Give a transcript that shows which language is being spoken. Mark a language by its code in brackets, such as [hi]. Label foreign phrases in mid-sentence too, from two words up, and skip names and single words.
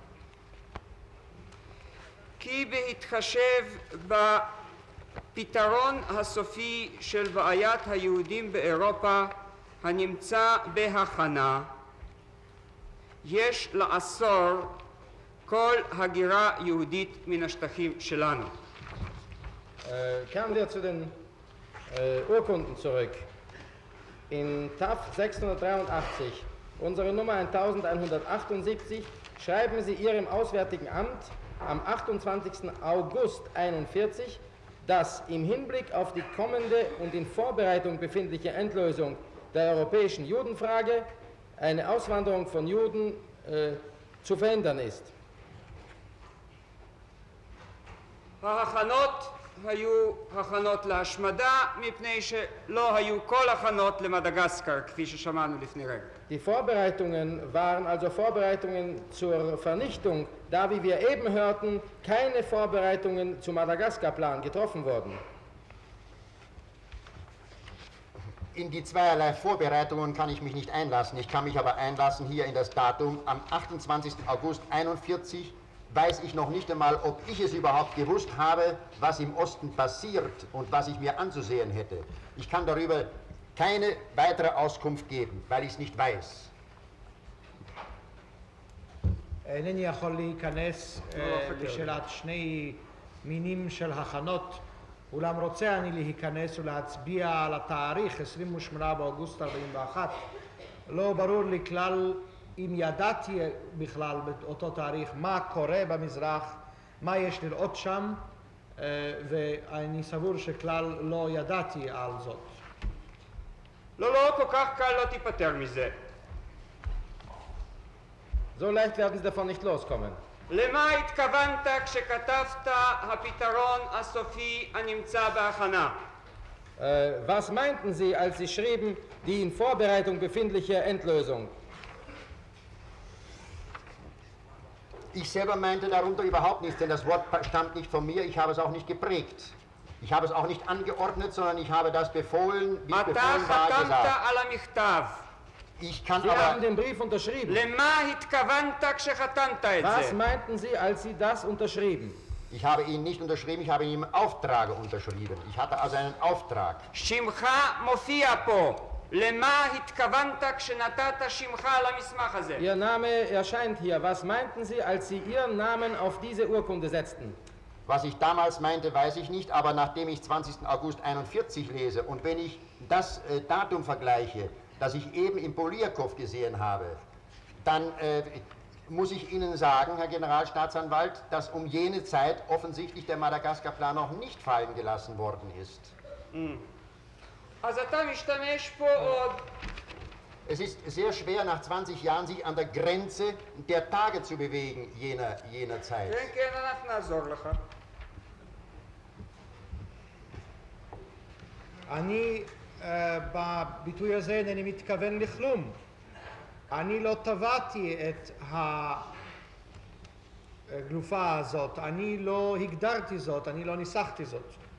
[he] כי בהתחשב בפתרון הסופי של בעיית היהודים באירופה הנמצא בהכנה, יש לאסור כל הגירה יהודית מן השטחים שלנו. [de] Kehren wir zu den Urkunden zurück. In TAF 683, unsere Nummer 1178, schreiben Sie Ihrem Auswärtigen Amt am 28. August 41, dass im Hinblick auf die kommende und in Vorbereitung befindliche Endlösung der europäischen Judenfrage eine Auswanderung von Juden zu verhindern ist. [he] ההכנות היו הכנות להשמדה מפני שלא היו כל הכנות למדגסקר כפי ששמענו לפני רגע. [de] Die Vorbereitungen waren also Vorbereitungen zur Vernichtung, da wie wir eben hörten, keine Vorbereitungen zum Madagaskar-Plan getroffen wurden. In die zweierlei Vorbereitungen kann ich mich nicht einlassen. Ich kann mich aber einlassen hier in das Datum am 28. August 41. Weiß ich noch nicht einmal, ob ich es überhaupt gewusst habe, was im Osten passiert und was ich mir anzusehen hätte. Ich kann darüber keine weitere Auskunft geben, weil ich es nicht weiß. [he] אינני יכול להיכנס לשאלת שני מינים של הכנות, אולם רוצה אני להיכנס ולהצביע על התאריך 28 באוגוסט 41. לא ברור לי כלל אם ידעתי בכלל באותו תאריך מה קורה במזרח, מה יש לראות שם, ואני סבור שכלל לא ידעתי על זאת. לא, כל כך קל לא תיפטר מזה. [de] So leicht werden Sie davon nicht loskommen. [he] למה התכוונת כשכתבת הפתרון הסופי הנמצא בהכנה? [de] Was meinten Sie, als Sie schrieben, die in Vorbereitung befindliche Endlösung? Ich selber meinte darunter überhaupt nichts, denn das Wort stammt nicht von mir, ich habe es auch nicht geprägt. Ich habe es auch nicht angeordnet, sondern ich habe das befohlen, wie es [he] אתה [de] befohlen war, [he] חתמת [de] gesagt. [he] על המכתב. [de] Ich kann Sie haben aber, den Brief unterschrieben. [he] למה התכוונת כשחתמת את [de] Was [he] זה? [de] meinten Sie, als Sie das unterschrieben? ich habe ihn nicht unterschrieben, ich habe ihn im Auftrag unterschrieben. Ich hatte also einen Auftrag. [he] שמך מופיע פה. למה התכוונת כשנתת שמך על המסמך הזה? [de] Ihr Name erscheint hier. Was meinten Sie, als Sie Ihren Namen auf diese Urkunde setzten? Was ich damals meinte, weiß ich nicht, aber nachdem ich 20. August 41 lese und wenn ich das Datum vergleiche, das ich eben in Poliakow gesehen habe, dann muss ich Ihnen sagen, Herr Generalstaatsanwalt, dass um jene Zeit offensichtlich der Madagaskar-Plan noch nicht fallen gelassen worden ist. [he] אז אתה משתמש פה עוד. [de] Es ist sehr schwer, nach 20 Jahren sich an der Grenze der Tage zu bewegen, jener Zeit. [he] כן, כן, אנחנו נעזור לך. אני בביטוי הזה אינני מתכוון לכלום. אני לא טבעתי את הגלופה הזאת, אני לא הגדרתי זאת, אני לא ניסחתי זאת.